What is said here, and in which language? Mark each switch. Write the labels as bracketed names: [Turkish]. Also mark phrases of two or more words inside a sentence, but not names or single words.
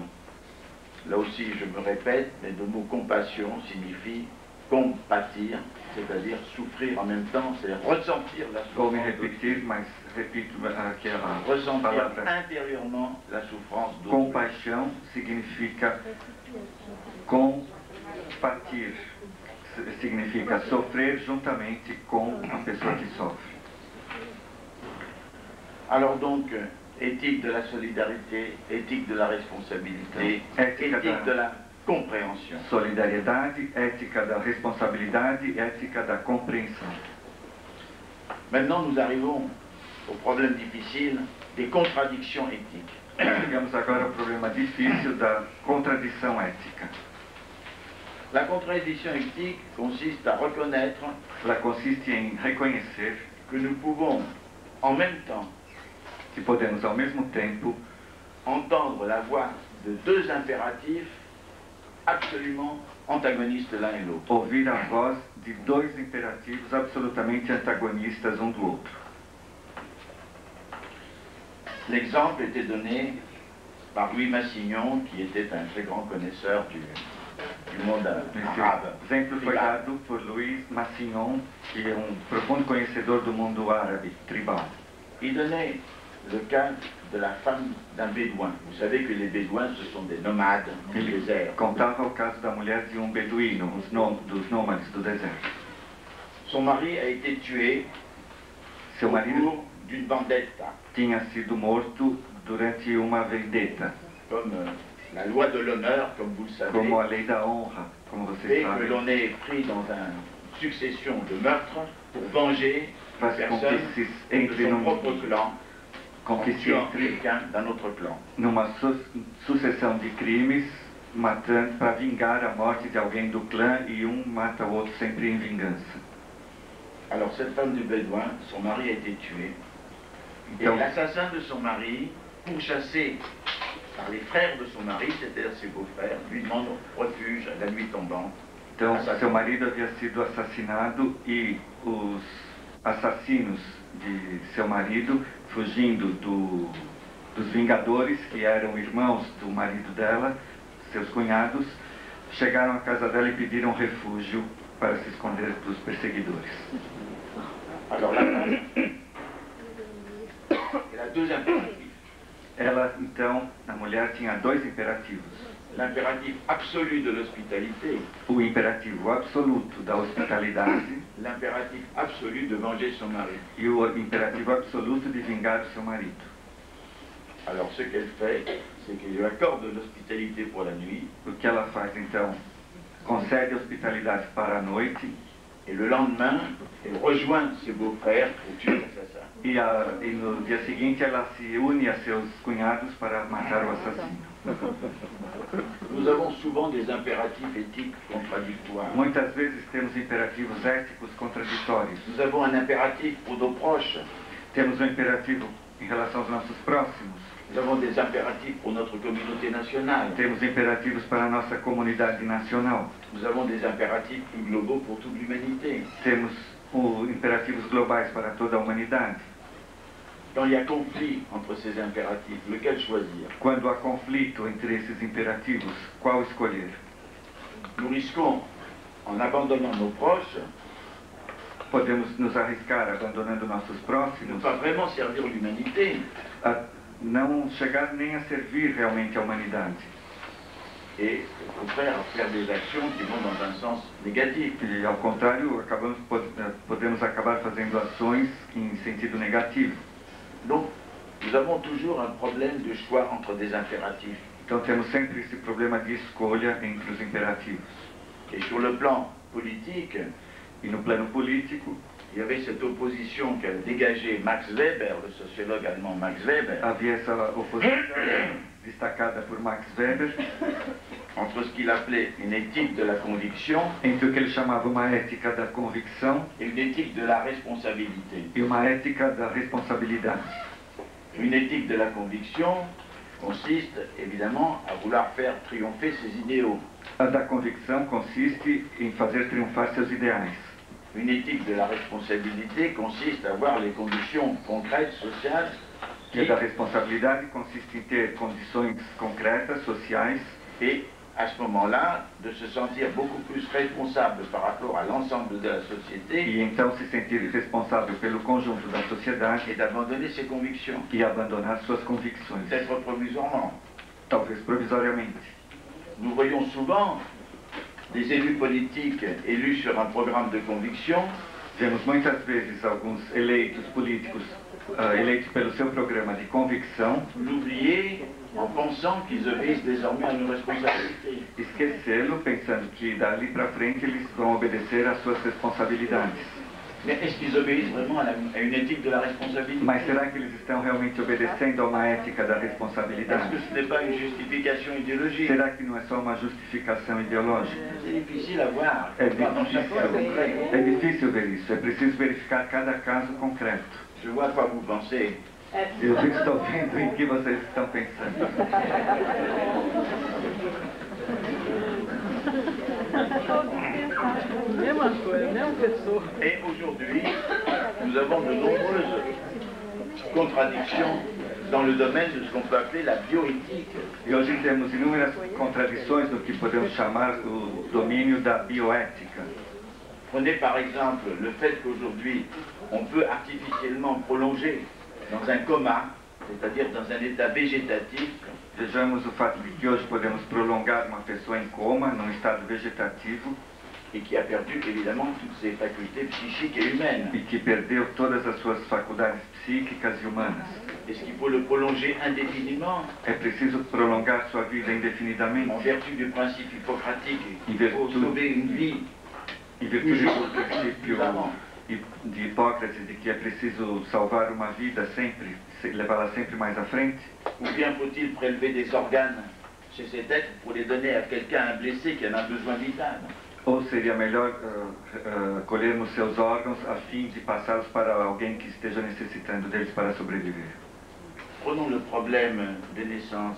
[French] Là aussi, je me répète, mais le mot compassion signifie compatir, c'est-à-dire souffrir en même temps, c'est-à-dire ressentir la [Portuguese] Vou me [French] souffrance. [Portuguese] repetir, mas repito aqui a [French] Ressentir [Portuguese] palavra. [French] intérieurement la souffrance d'autrui. [Portuguese] Compaixão significa compatir, significa sofrer juntamente com a pessoa que sofre. [French] Alors donc, éthique de la solidarité, éthique de la responsabilité, Éthique éthique de la compréhension. [Portuguese] Solidariedade, ética da responsabilidade, ética da compreensão. [French] Maintenant, nous arrivons au problème difficile des contradictions éthiques. [Portuguese] Chegamos agora ao problema difícil da contradição ética. [French] La contradiction éthique consiste à reconnaître [Portuguese] Ela consiste em reconhecer [French] que nous pouvons en même temps [Portuguese] que podemos, ao mesmo tempo, [French] entendre la voix de deux impératifs absolument antagonistes l'un et l'autre. [Portuguese] ouvir a voz de dois imperativos absolutamente antagonistas um do outro. [French] L'exemple était donné par Louis Massignon, qui était un très grand connaisseur du monde arabe. [Portuguese] Esse exemplo foi dado por Louis Massignon, que é profundo conhecedor do mundo árabe tribal. [French] Il donnait le cas de la femme d'un bédouin. Vous savez que les bédouins, ce sont des nomades du [Portuguese] Ele [French] désert. [Portuguese] contava o caso da mulher de beduíno, dos nômades do deserto. [French] Son mari a été tué [Portuguese] Seu [French] au [Portuguese] marido [French] cours d'une vendetta, [Portuguese] tinha sido morto durante uma vendetta, [French] comme la loi de l'honneur, comme vous le savez, [Portuguese] como a lei da honra, como vocês [French] fait que [Portuguese] sabem, [French] l'on est pris dans une succession de meurtres pour venger une [Portuguese] faz com [French] personne [Portuguese] que se [French] de [Portuguese] entre [French] son propre clan, [Portuguese] com [French] en [Portuguese] que se [French] tuant [Portuguese] entre [French] quelqu'un d'un autre clan. [Portuguese] numa sucessão de crimes, matando para vingar a morte de alguém do clã, e mata o outro sempre em vingança. [French] Alors cette femme du bédouin, son mari a été tué, et Donc- l'assassin de son mari, pourchassé par les frères de son mari, c'est-à-dire ses beaux-frères, lui demande refuge à la nuit tombante. [Portuguese] Então, [French] Assassin. [Portuguese] seu marido havia sido assassinado e os assassinos de seu marido, fugindo dos Vingadores, que eram irmãos do marido dela, seus cunhados, chegaram à casa dela e pediram refúgio para se esconder dos perseguidores. [French] Alors la femme, elle a deux impératifs. [Portuguese] Ela, então, a mulher tinha dois imperativos. [French] L'impératif absolu de l'hospitalité, [Portuguese] O imperativo absoluto da hospitalidade [French] l'impératif absolu de venger son mari. [Portuguese] e o imperativo absoluto de vingar o seu marido. [French] Alors ce qu'elle fait, c'est qu'elle lui accorde l'hospitalité pour la nuit, [Portuguese] O que ela faz, então? Concede hospitalidade para a noite [French] et le lendemain, elle rejoint ses beaux-frères pour tuer l'assassin. [Portuguese] e no dia seguinte ela se une a seus cunhados para matar o assassino. [French] Nous avons souvent des impératifs éthiques contradictoires. [Portuguese] Muitas vezes temos imperativos éticos contraditórios. [French] Nous avons un impératif pour nos proches. [Portuguese] Temos um imperativo em relação aos nossos próximos. [French] Nous avons des impératifs pour notre communauté nationale. [Portuguese] Temos imperativos para a nossa comunidade nacional. [French] Nous avons des impératifs plus globaux pour toute l'humanité. [Portuguese] Temos imperativos globais para toda a humanidade. [French] Quand il y a conflit entre ces impératifs, lequel choisir? [Portuguese] Quando há conflito entre esses imperativos, qual escolher? [French] Nous risquons, en abandonnant nos proches, [Portuguese] Podemos nos arriscar abandonando nossos [French] de ne [Portuguese] próximos [French] pas vraiment servir l'humanité, [Portuguese] a não chegar nem a servir realmente a humanidade. [French] et au contraire à faire des actions qui vont dans un sens négatif. [Portuguese] E, ao contrário, podemos acabar fazendo ações em sentido negativo. [French] Donc, nous avons toujours un problème de choix entre des impératifs. [Portuguese] Então, temos sempre esse problema de escolha entre os imperativos. [French] Et sur le plan politique, [Portuguese] E no plano político, [French] il y avait cette opposition qu'a dégagée Max Weber, le sociologue allemand Max Weber, [Portuguese] havia essa oposição destacada por Max Weber [French] entre ce qu'il appelait une éthique de la conviction [Portuguese] entre o que ele chamava uma ética da convicção [French] et une éthique de la responsabilité. [Portuguese] e uma ética da responsabilidade. [French] Une éthique de la conviction consiste évidemment à vouloir faire triompher ses idéaux. [Portuguese] A da convicção consiste em fazer triunfar seus ideais. [French] Une éthique de la responsabilité consiste à voir les conditions concrètes, sociales, [Portuguese] E a da responsabilidade consiste em ter condições concretas, sociais, [French] et à ce moment-là, de se sentir beaucoup plus responsable par rapport à l'ensemble de la société [Portuguese] e então se sentir responsável pelo conjunto da sociedade [French] et d'abandonner ses convictions, [Portuguese] e abandonar suas convicções, [French] peut-être provisoirement. [Portuguese] talvez provisoriamente. [French] Nous voyons souvent des élus politiques élus sur un programme de conviction [Portuguese] Vemos muitas vezes alguns eleitos políticos eleitos pelo seu programa de convicção [French] l'oublier en pensant qu'ils obéissent désormais à nos responsabilités. [Portuguese] esquecê-lo pensando que dali para frente eles vão obedecer às suas responsabilidades. [French] Mais est-ce qu'ils obéissent vraiment à une éthique de la responsabilité? [Portuguese] Mas será que eles estão realmente obedecendo a uma ética da [French] Est-ce [Portuguese] responsabilidade? [French] que ce n'est pas une justification idéologique? [Portuguese] Será que não é só uma justificação ideológica? [French] C'est difficile à voir. [Portuguese] É [French] Dans chaque cas concret. [Portuguese] difícil ver isso, é preciso verificar cada caso concreto. [French] Je vois à quoi vous pensez. [Portuguese] Eu estou vendo em que vocês estão pensando. Mesma coisa, mesma pessoa. [French] Et aujourd'hui, nous avons de nombreuses contradictions dans le domaine de ce qu'on peut appeler la bioéthique. [Portuguese] E hoje temos inúmeras contradições do que podemos chamar o domínio da bioética. [French] Prenez par exemple le fait qu'aujourd'hui, on peut artificiellement prolonger dans un coma, c'est-à-dire dans un état végétatif, [Portuguese] Vejamos o fato de que hoje podemos prolongar uma pessoa em coma, num estado vegetativo, [French] et qui a perdu évidemment toutes ses facultés psychiques et humaines. [Portuguese] e que perdeu todas as suas faculdades psíquicas e humanas. [French] Est-ce qu'il faut le prolonger indéfiniment [Portuguese] É preciso prolongar sua vida [French] en [Portuguese] indefinidamente, [French] vertu du principe hippocratique? In Il faut vertu- sauver une vie. [Portuguese] em virtude do princípio de Hipócrates de que é preciso salvar uma vida sempre, levá-la sempre mais à frente? [French] Ou bien faut-il prélever des organes chez cet être pour les donner à quelqu'un, un blessé qui en a besoin vital? [Portuguese] Ou seria melhor colhermos seus órgãos a fim de passá-los para alguém que esteja necessitando deles para sobreviver? [French] Prenons le problème des naissances.